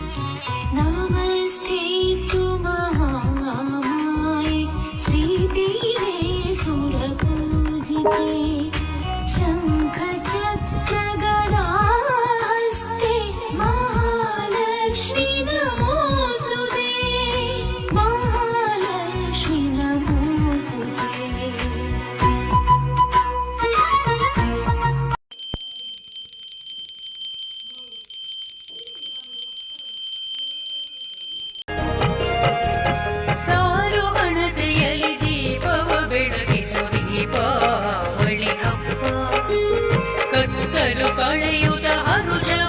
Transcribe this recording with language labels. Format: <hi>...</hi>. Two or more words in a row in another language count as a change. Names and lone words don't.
<sa>नमस्तेऽस्तु महामाये श्रीपीठे सुरपूजिते शङ्खचक्रगदाहस्ते महालक्ष्मी नमोऽस्तुते महालक्ष्मी नमोऽस्तुते।</sa> <kn>ಸಾಲು ಹಣತೆಯಲ್ಲಿ ದೀಪವ ಬೆಳಗಿಸು ದೀಪಾವಳಿ ಹಬ್ಬ ಕತ್ತಲು ಕಳೆಯುತ್ತ ಹರುಷವ</kn>